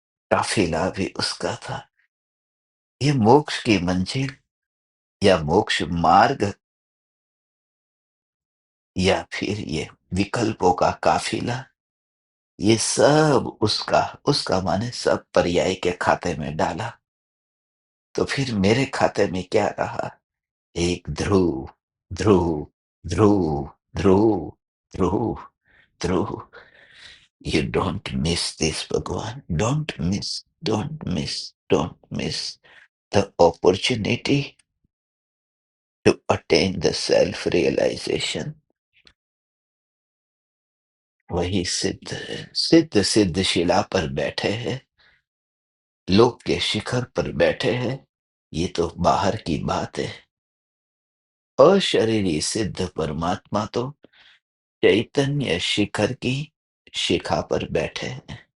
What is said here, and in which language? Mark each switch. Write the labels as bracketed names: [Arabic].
[Hindi] काफिला भी उसका था। ये मोक्ष की मंजिल या मोक्ष मार्ग या फिर ये विकल्पों का काफिला, ये सब उसका, उसका माने सब पर्याय के खाते में डाला। तो फिर मेरे खाते में क्या रहा? एक ध्रुव, ध्रुव, ध्रुव, ध्रुव, ध्रुव, ध्रुव। [English] You don't miss this, Bhagwan. Don't miss, don't miss, don't miss the opportunity to attain the self-realization. [Hindi] वही सिद्ध है, सिद्ध सिद्ध शिला पर बैठे हैं, लोक के शिखर पर बैठे हैं। ये तो बाहर की बात है। अशरीरी सिद्ध परमात्मा तो चैतन्य शिखर की शिखा पर बैठे हैं।